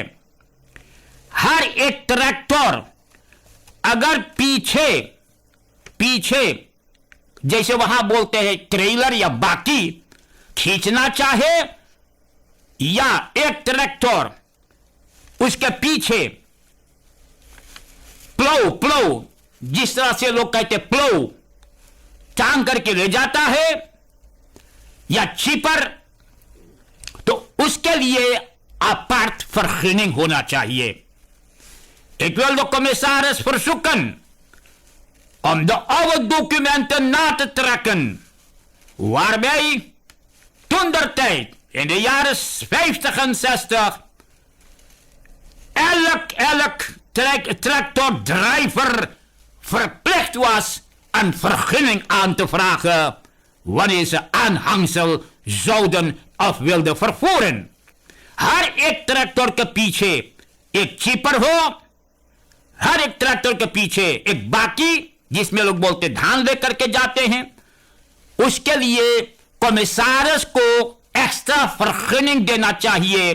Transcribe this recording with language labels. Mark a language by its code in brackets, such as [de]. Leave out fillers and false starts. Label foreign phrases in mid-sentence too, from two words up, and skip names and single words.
[hns] हर एक ट्रैक्टर अगर पीछे जैसे वहां बोलते हैं ट्रेलर या बाकी खींचना चाहे, या एक ट्रैक्टर उसके पीछे प्लो जिस तरह से लोग कहते प्लो टांग करके ले जाता है, या चिपर, तो उसके लिए [nl] apart vergunning [hns] होना चाहिए। [nl] Ik wil de commissaris verzoeken om de oude documenten na te trekken, waarbij toentertijd in de jaren 50 en 60 elk tractordrijver verplicht was een vergunning aan te vragen wanneer ze aanhangsel zouden of wilden vervoeren। [hns] हर एक ट्रैक्टर के पीछे एक चिपर हो, हर एक ट्रैक्टर के पीछे एक बाकी जिसमें लोग बोलते धान लेकर के जाते हैं, उसके लिए कमिश्नर को [nl] extra vergunning [hns] देना चाहिए।